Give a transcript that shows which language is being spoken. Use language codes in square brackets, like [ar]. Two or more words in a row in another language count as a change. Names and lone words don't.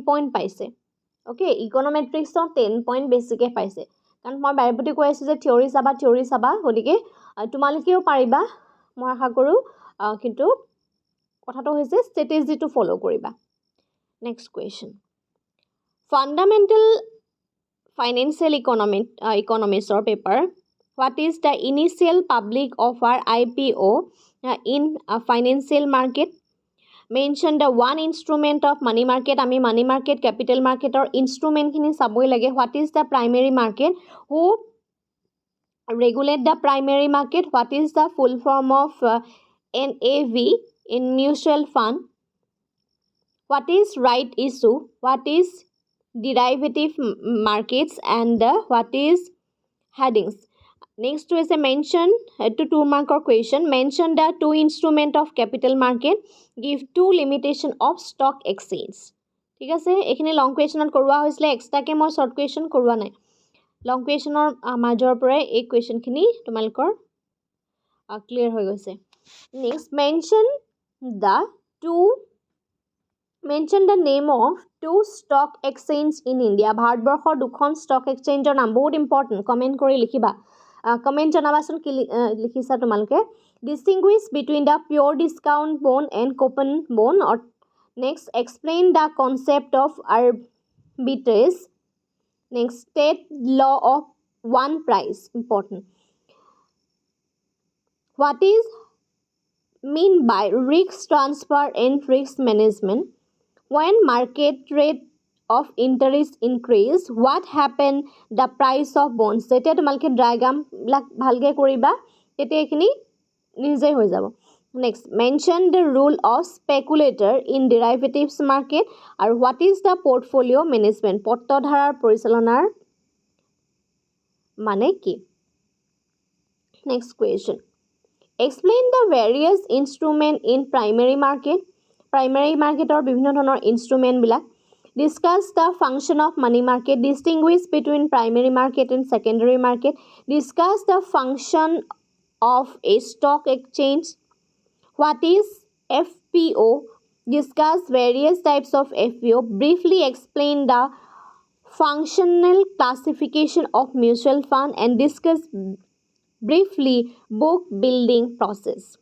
[as] পইণ্ট পাইছে ওকে ইকনমেট্ৰিক্সত 10 পইণ্ট বেছিকৈ পাইছে কাৰণ মই বাৰেপতি কৈ আছোঁ যে থিওৰি চাবা গতিকে তোমালোকেও পাৰিবা মই আশা কৰোঁ কিন্তু কথাটো হৈছে ষ্ট্ৰেটেজিটো ফ'ল' কৰিবা [en] next question fundamental financial economics paper what is the initial public offer IPO in financial market mention the one instrument of money market ami money market capital market or instrument [as] খিনি চাবই [en] lage what is the primary market who regulate the primary market what is the full form of NAV in mutual fund what is right issue what is derivative markets and what is headings next is a mention to 2 mark question mention the two instrument of capital market give two limitation of stock exchange [as] ঠিক আছে এখিনি লং কুৱেশ্যনত কৰোৱা হৈছিল এক্সট্ৰাকে মই শৰ্ট কুৱেশ্যন কৰোৱা নাই লং কুৱেশ্যনৰ মাজৰ পৰাই এই কুৱেশ্যনখিনি তোমালোকৰ ক্লিয়াৰ হৈ গৈছে নেক্সট [en] mention the name of two stock exchange in India [as] ভাৰতবৰ্ষৰ দুখন ষ্টক এক্সচেঞ্জৰ নাম বহুত ইম্পৰ্টেণ্ট কমেণ্ট কৰি লিখিবা কমেণ্ট জনাবাচোন কি লিখিছা তোমালোকে [en] distinguish between the pure discount bond and coupon bond or next explain the concept of arbitrage next state law of one price important what is mean by risk transfer and risk management when market rate of interest increase what happen the price of bonds [as] যেতিয়া তোমালোকে ডায়াগ্ৰাম বিলাক ভালকে কৰিবা তেতিয়া এখিনি নিজে হৈ যাব [en] next mention the rule of speculator in derivatives market আৰু what is the portfolio management [as] পত্ৰধাৰাৰ পৰিচালনাৰ মানে কি [en] next question explain the various instrument in primary market or [as] বিভিন্ন ধৰণৰ [en] ইনস্ট্ৰুমেন্ট বিলাক discuss the function of money market distinguish between primary market and secondary market discuss the function of a stock exchange what is FPO discuss various types of FPO briefly explain the functional classification of mutual fund and discuss briefly book building process